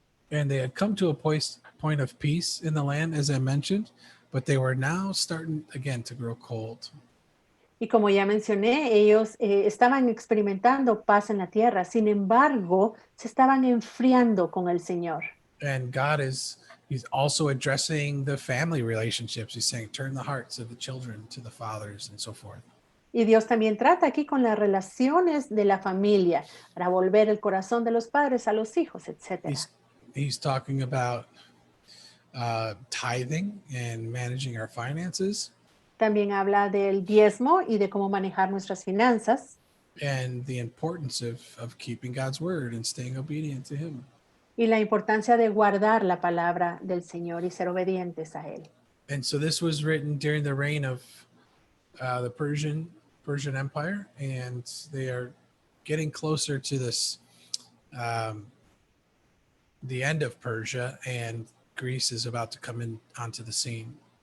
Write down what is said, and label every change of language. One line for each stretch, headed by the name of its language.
English: And they had come to a point of peace in the land, as I mentioned, but they were now starting again to grow cold.
Spanish: Y como ya mencioné, ellos estaban experimentando paz en la tierra. Sin embargo, se estaban enfriando con el Señor.
English: And God is He's also addressing the family relationships. He's saying, turn the hearts of the children to the fathers and so forth.
Spanish: Y Dios también trata aquí con las relaciones de la familia para volver el corazón de los padres a los hijos, etcétera.
English: He's talking about tithing and managing our finances
Spanish: También habla del diezmo y de cómo manejar nuestras finanzas
English: and the importance of keeping God's word and staying obedient to him.
Spanish: y la importancia de guardar la palabra del Señor y ser obedientes a Él.
English: And so this was written during the reign of the Persian Empire, and they are getting closer to this the end of Persia, and Greece is about to come in onto the scene.